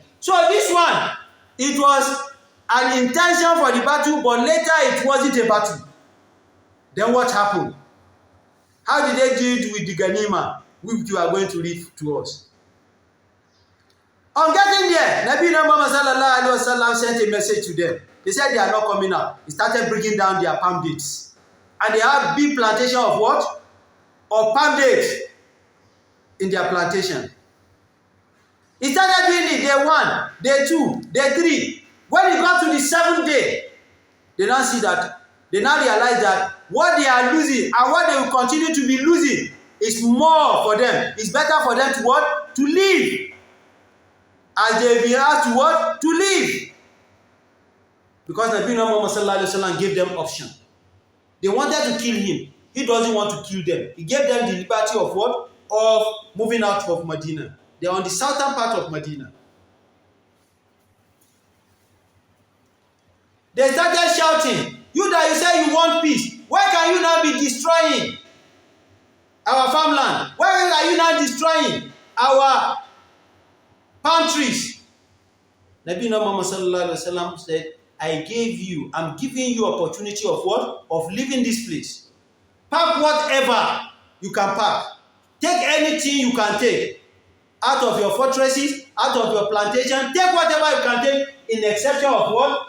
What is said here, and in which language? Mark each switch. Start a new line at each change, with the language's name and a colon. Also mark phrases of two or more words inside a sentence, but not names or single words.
English: So this one, it was an intention for the battle, but later it wasn't a battle. Then what happened? How did they deal with the Ghanima, which you are going to read to us? On getting there, Nabi Muhammad
Arabic: صلى الله عليه وسلم
English: sent a message to them. They said they are not coming out. He started bringing down their palm dates. And they have big plantation of what? Of palm dates in their plantation. He started doing it day 1, day 2, day 3. When he got to the 7th day, they now see that, they now realize that what they are losing and what they will continue to be losing is more for them. It's better for them to what? To live. As they be asked to what? To live. Because Nabi Muhammad
Arabic: صلى الله عليه وسلم
English: gave them option. They wanted to kill him. He doesn't want to kill them. He gave them the liberty of what? Of moving out of Medina. They are on the southern part of Medina. They started shouting, you that you say you want peace, why can you now be destroying our farmland? Why are you now destroying our palm trees? Nabi Muhammad
Arabic: صلى الله عليه وسلم
English: said, I'm giving you opportunity of what? Of leaving this place. Pack whatever you can pack. Take anything you can take. Out of your fortresses, out of your plantation, take whatever you can take in exception of what?